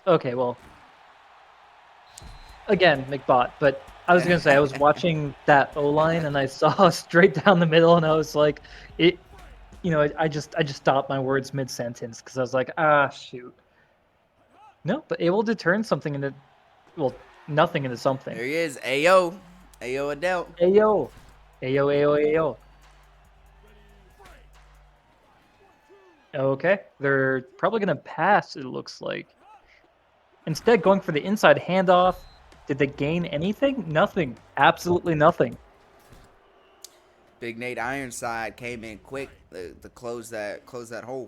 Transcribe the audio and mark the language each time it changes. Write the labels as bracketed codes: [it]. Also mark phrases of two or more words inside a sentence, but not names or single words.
[en] Okay, well, again, McBot, but I was gonna say I was watching that O line and I saw straight down the middle and I was like, it. I just stopped my words mid sentence because I was like, shoot. No, but able to turn something into, well, nothing into something. There he is. Ayo. Ayo Adele. Ayo, ayo, ayo, ayo. Okay, they're probably gonna pass. It looks like. Instead, going for the inside handoff. Did they gain anything? Nothing. Absolutely nothing. Big Nate Ironside came in quick to close that hole.